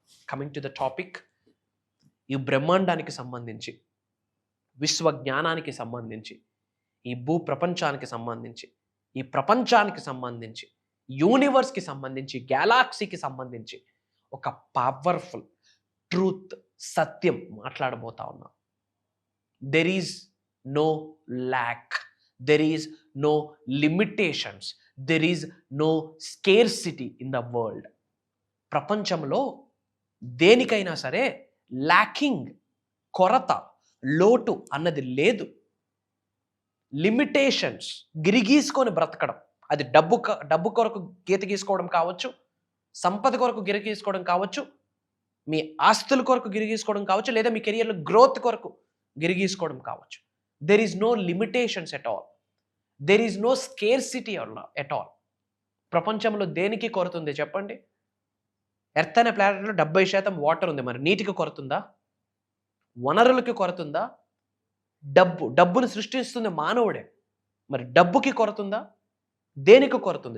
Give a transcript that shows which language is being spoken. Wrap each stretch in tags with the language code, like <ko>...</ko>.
<en>coming to the topic,</en> <te>ఈ బ్రహ్మాండానికి సంబంధించి, విశ్వజ్ఞానానికి సంబంధించి, ఈ భూ ప్రపంచానికి సంబంధించి, ఈ ప్రపంచానికి సంబంధించి, యూనివర్స్కి సంబంధించి, గ్యాలాక్సీకి సంబంధించి ఒక</te> <en>powerful truth,</en> <te>సత్యం మాట్లాడబోతా ఉన్నాం.</te> <en>There is no lack, there is no limitations, there is no scarcity in the world.</en> <te>ప్రపంచంలో దేనికైనా సరే ల్యాకింగ్, కొరత, లోటు అన్నది లేదు. లిమిటేషన్స్, గిరిగీసుకొని బ్రతకడం, అది డబ్బు కొరకు గీత గీసుకోవడం కావచ్చు, సంపద కొరకు గిరిగీసుకోవడం కావచ్చు, మీ ఆస్తుల కొరకు గిరిగీసుకోవడం కావచ్చు, లేదా మీ కెరియర్లో గ్రోత్ కొరకు గిరిగీసుకోవడం కావచ్చు.</te> <en>There is no limitations at all. There is no scarcity at all.</en> <te>ప్రపంచంలో దేనికి కొరత ఉంది చెప్పండి? ఎర్త్ అనే ప్లానెట్లో 70% వాటర్ ఉంది. మరి నీటికి కొరత ఉందా? వనరులకి కొరత ఉందా? డబ్బును సృష్టిస్తుంది మానవుడే. మరి డబ్బుకి కొరత ఉందా? దేనికి కొరత ఉంది?</te>